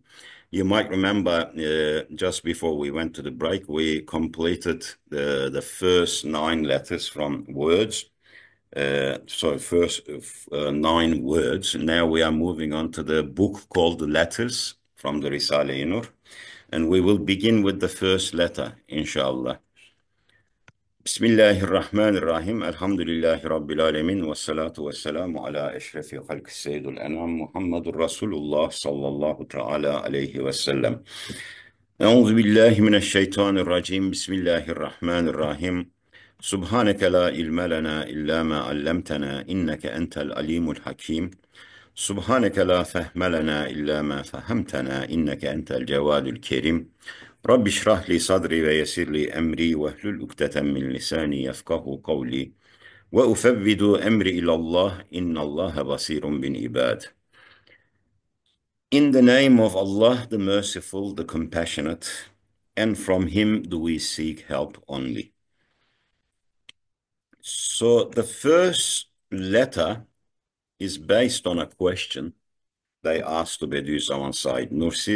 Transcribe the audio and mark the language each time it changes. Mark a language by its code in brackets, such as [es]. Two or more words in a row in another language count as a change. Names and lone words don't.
[en] You might remember just before we went to the break, we completed the first 9 letters from words. First 9 words. Now we are moving on to the book called Letters from the RISALE-I NUR. And we will begin with the first letter, inshallah. [ar] بسم الله الرحمن الرحيم. الحمد لله رب العالمين. والصلاة والسلام على أشرف الخلق سيد الأنام محمد رسول الله صلى الله تعالى عليه وسلم. أعوذ بالله من الشيطان الرجيم. بسم الله الرحمن الرحيم. سبحانك لا علم لنا إلا ما علمتنا إنك أنت العليم الحكيم. سبحانك لا فهم لنا إلا ما فهمتنا إنك أنت الجواد الكريم. رب اشرح لي صدري ويسر لي أمري واحلل عقدة من لساني يفقهوا قولي وأفوض أمري إلى الله إن الله بصير بالعباد. [en] In the name of Allah, the merciful, the compassionate, and from him do we seek help only. So the first letter is based on a question they asked to Bediüzzaman Said Nursi.